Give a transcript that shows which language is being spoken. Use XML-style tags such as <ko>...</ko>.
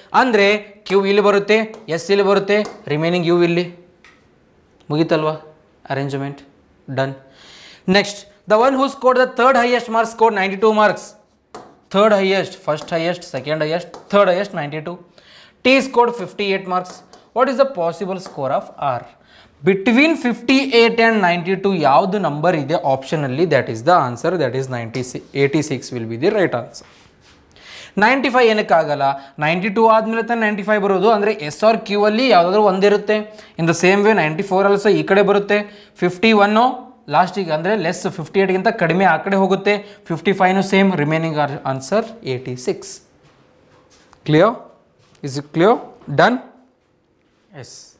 <kn>ಅಂದರೆ ಕ್ಯೂ ಇಲ್ಲಿ ಬರುತ್ತೆ, ಎಸ್ ಇಲ್ಲಿ ಬರುತ್ತೆ, ರಿಮೈನಿಂಗ್ ಯು ಇಲ್ಲಿ.</kn> <en>ಮುಗೀತಲ್ವಾ arrangement? Done. Next, the one who scored the third highest marks scored 92 marks. Third highest, first highest, second highest, third highest 92. T scored 58 marks. What is the possible score of R? Between 58 and 92</en> <kn>ಯಾವುದು number ಇದೆ ಆಪ್ಷನಲ್ಲಿ,</kn> <en>that is the answer. That is 86 will be the right answer.</en> <kn>95 ಏನಕ್ಕಾಗಲ್ಲ? 92 ಆದಮೇಲೆ ತಾನೆ 95 ಬರೋದು. ಅಂದರೆ S R Q ಅಲ್ಲಿ ಯಾವುದಾದ್ರೂ ಒಂದಿರುತ್ತೆ.</kn> <en>in the same way 94 also</en> <kn>ಈ ಕಡೆ ಬರುತ್ತೆ. 51 ಲಾಸ್ಟಿಗೆ ಅಂದರೆ ಲೆಸ್, 58ಗಿಂತ ಕಡಿಮೆ ಆ ಕಡೆ ಹೋಗುತ್ತೆ.</kn> <en>55 same. Remaining answer 86. Clear? Is it clear? Done? Yes.</en>